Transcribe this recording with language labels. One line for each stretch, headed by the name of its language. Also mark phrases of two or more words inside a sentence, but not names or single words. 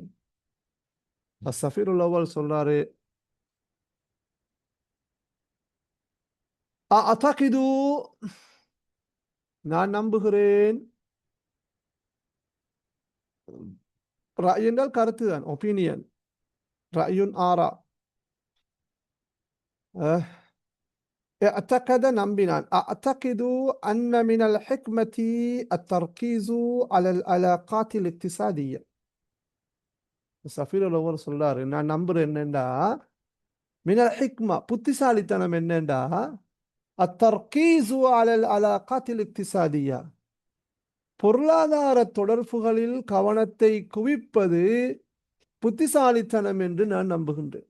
Arabic: السفير الأول
Tamil: சொல்றாரு, அஅதகிது, நான் நம்புகிறேன். ரஅய் என்றால் கருத்து தான், ஒப்பீனியன்.
Arabic: رأي آراء.
Tamil: اعتقد நம்பினான்.
Arabic: أعتقد أن من الحكمة التركيز على العلاقات الاقتصادية. السفير الأول
Tamil: சொல்றாரு, நான் நம்புறேன் என்னண்டா,
Arabic: من الحكمة,
Tamil: புத்திசாலித்தனம் என்னண்டா,
Arabic: التركيز على العلاقات الاقتصادية,
Tamil: பொருளாதார தொடர்புகளில் கவனத்தை குவிப்பது புத்திசாலித்தனம் என்று நான் நம்புகின்றேன்.